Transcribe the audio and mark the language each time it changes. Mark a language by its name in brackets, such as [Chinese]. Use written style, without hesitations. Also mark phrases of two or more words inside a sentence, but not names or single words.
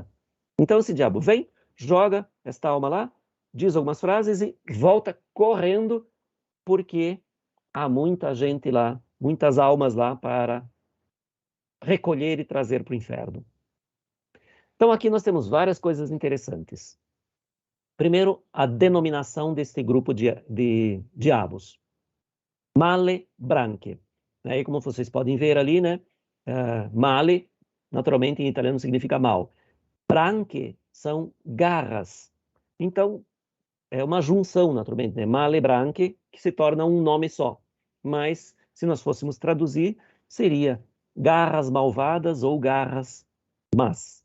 [Portuguese] Então esse diabo vem, joga esta alma lá, diz algumas frases e volta correndo, porque há muita gente lá, muitas almas lá para recolher e trazer para o inferno. Então aqui nós temos várias coisas interessantes. Primeiro, a denominação deste grupo de diabos. Male branche. Aí, como vocês podem ver ali, né? Male, naturalmente, em italiano significa mal. Branche são garras. Então, é uma junção, naturalmente, né? Male branche, que se torna um nome só. Mas, se nós fôssemos traduzir, seria garras malvadas ou garras más.